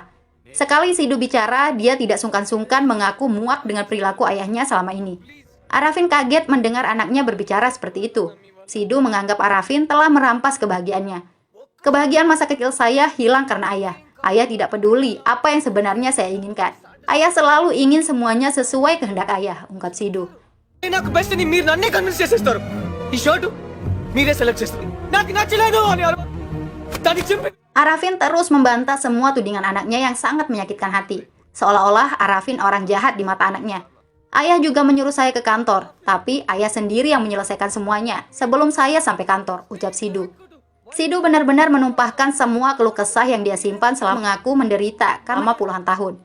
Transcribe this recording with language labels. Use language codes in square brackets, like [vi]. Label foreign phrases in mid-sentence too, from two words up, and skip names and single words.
[id] Sekali Sidu bicara, dia tidak sungkan-sungkan mengaku muak dengan perilaku ayahnya selama ini. Arafin kaget mendengar anaknya berbicara seperti itu. Sidu menganggap Arafin telah merampas kebahagiaannya. Kebahagiaan masa kecil saya hilang karena ayah. Ayah tidak peduli apa yang sebenarnya saya inginkan. Ayah selalu ingin semuanya sesuai kehendak ayah, ungkap Sidhu. [te] నాకు బెస్ట్ ని మీరు నన్నే కన్విన్స్ చేసేస్తారు ఈ షర్ట్ మీరే సెలెక్ట్ చేస్తారు నాకు నచ్చలేదు అని దానికి చెప్పి [id] Arafin terus membantah semua tudingan anaknya yang sangat menyakitkan hati. Seolah-olah Arafin orang jahat di mata anaknya. Ayah juga menyuruh saya ke kantor, tapi ayah sendiri yang menyelesaikan semuanya sebelum saya sampai kantor, ucap Sidhu. Sidhu benar-benar menumpahkan semua keluh kesah yang dia simpan selama mengaku menderita karena puluhan tahun.